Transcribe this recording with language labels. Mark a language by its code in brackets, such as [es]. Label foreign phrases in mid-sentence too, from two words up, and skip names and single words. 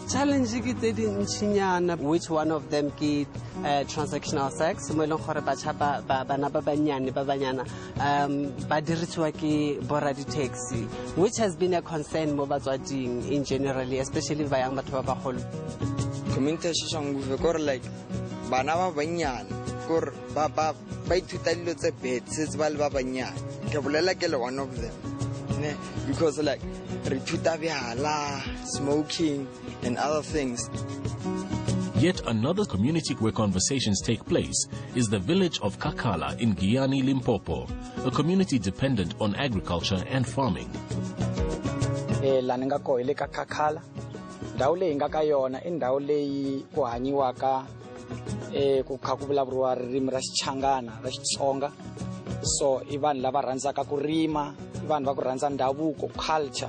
[en] Which one of them ki transactional sex? Which has been a concern in generally, especially by young community Soshanguve like [nso] banaba banyan. Ba ithuta dilo tse [en] bad since [nso] ba le ba banyane ke bolela ke le [en] one of them because like [nso] re ithuta bjala, [en] smoking and other things. Yet another community where conversations take place is the village of Kakala in Giyani, Limpopo, a community dependent on agriculture and farming. [ts] La nga ko ile ka Kakala ndawu leyi nga ka yona I ndawu leyi ku hanyiwaka ku kha ku vulavuriwa ririmi ra Xichangana ra Xitsonga, so I vanhu lava rhandzaka ku rima, I vanhu va ku rhandza ndhavuko, culture.